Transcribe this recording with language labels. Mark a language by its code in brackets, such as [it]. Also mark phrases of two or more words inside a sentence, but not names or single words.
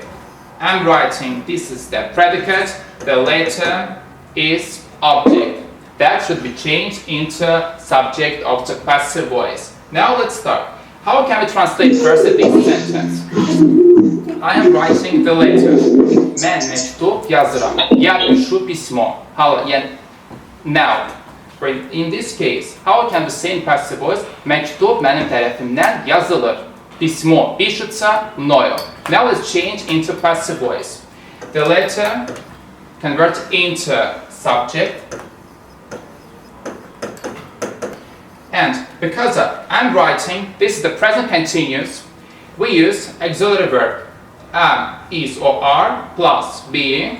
[en] I'm writing, this is the predicate. The letter is object. that should be changed into subject of the passive voice. Now let's start. How can we translate first this sentence? I am writing the letter. [az] Mən məktub yazıram. [ru] Я пишу письмо. [en] Now, in this case, how can we say in passive voice? [az] Məktub mənim tərəfimdən yazılır. [ru] Письмо пишется мною. [en] Now let's change into passive voice. The letter convert into subject. And because I'm writing, this is the present continuous, we use auxiliary verb am, is or are plus being.